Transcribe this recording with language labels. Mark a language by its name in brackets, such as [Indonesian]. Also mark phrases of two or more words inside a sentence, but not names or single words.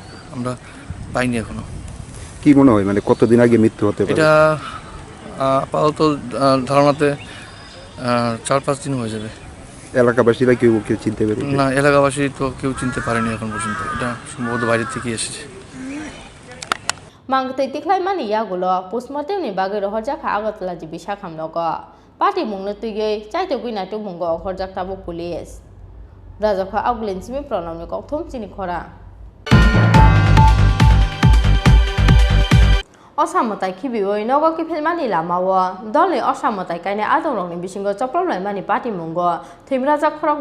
[Bangla] আমরা পাইনি এখনো। কি মনে হয় মানে কতদিন আগে মৃত্যু হতে পারে? এটা আপাতত ধারণাতে 4-5 দিন হয়ে যাবে। এলাকাবাসীরা কেউ চিনতে পারে না? এলাকাবাসী তো কেউ চিনতে পারেনি এখন পর্যন্ত। এটা সম্ভবত বাইরে থেকে এসেছে। [Kok Borok] Mangthai tiklai mani yagulo postmortem ni bagai rohorjaka agatla jibi sakhamnogo pati mungno tuiyei chaito guina tu mungo horjak tabo police rajakha oglin simi pranamni kokthom Chini Khorang. Osamotai khibioi nogo kiphelmani lamawo dolni osamotai kaine adongrokni bisingo choplomlai mani pati mungo thimrajak khorok